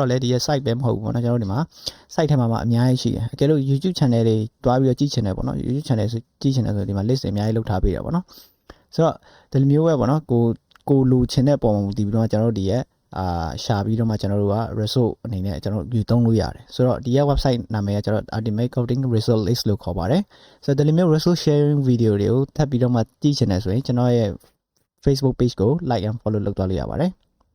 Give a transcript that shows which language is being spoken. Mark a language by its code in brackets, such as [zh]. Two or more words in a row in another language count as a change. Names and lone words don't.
[my] တော့လည်းဒီရဲ့ site ပဲမဟုတ်ဘူးပေါ့နော်ကျွန်တော်တို့ဒီမှာ site ထဲမှာအများကြီးရှိတယ်အကယ်လို့ YouTube channel တွေတွားပြီးတော့ကြည့်ချင်တယ်ပေါ့နော် YouTube channel ဆိုကြည့်ချင်တယ်ဆိုဒီမှာ list တွေအများကြီးလုပ်ထားပေးတာပေါ့နော်ဆိုတော့ဒီလိုမျိုးပဲပေါ့နော်ကိုလူချင်တဲ့ပုံမှာတည်ပြီးတော့ကျွန်တော်တို့ဒီရဲ့ရှာပြီးတော့မှကျွန်တော်တို့က resource အနေနဲ့ကျွန်တော်တို့ယူသုံးလို့ရတယ်ဆိုတော့ဒီရဲ့ website နာမည်ကကျွန်တော် Ultimate Coding Resource List လို့ခေါ်ပါတယ်ဆိုတော့ဒီလိုမျိုး [en] resource sharing video [my] တွေကိုထပ်ပြီးတော့မှကြည့်ချင်တယ်ဆိုရင်ကျွန်တော်ရဲ့ Facebook page ကို [en] like and follow [my] လုပ်သွားလို့ရပါတယ်